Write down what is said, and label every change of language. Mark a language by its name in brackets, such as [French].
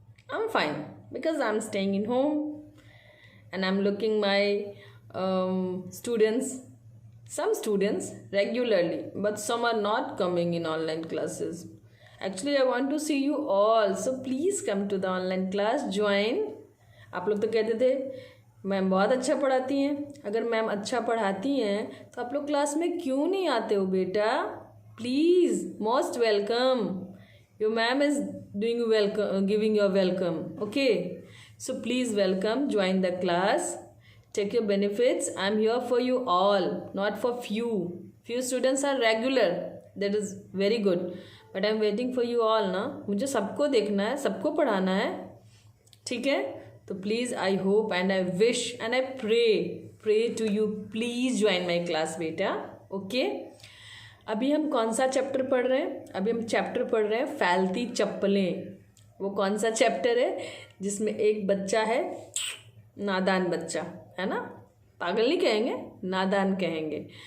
[English] I'm fine because I'm staying in home and I'm looking my students. Some students regularly, but some are not coming in online classes. Actually, I want to see you all, so please come to the online class. Join. [Hindi] आप लोग तो कहते थे ma'am बहुत अच्छा पढ़ाती हैं। अगर मैम अच्छा पढ़ाती हैं तो आप लोग क्लास में क्यों नहीं आते हो बेटा? [English] Please, most welcome. Your ma'am is doing welcome, giving your welcome. Okay, so please welcome, join the class, take your benefits. I'm here for you all, not for few students are regular, that is very good, but I'm waiting for you all ना. [Hindi] मुझे सबको देखना है, सबको पढ़ाना है, ठीक है? [English] तो please, I hope and I wish and I pray to you, please join my class बेटा. [Hindi] ओके, अभी हम कौन सा चैप्टर पढ़ रहे हैं? अभी हम चैप्टर पढ़ रहे हैं फैलती चप्पलें. वो कौन सा चैप्टर है जिसमें एक बच्चा है, नादान बच्चा है ना, पागल नहीं कहेंगे, नादान कहेंगे.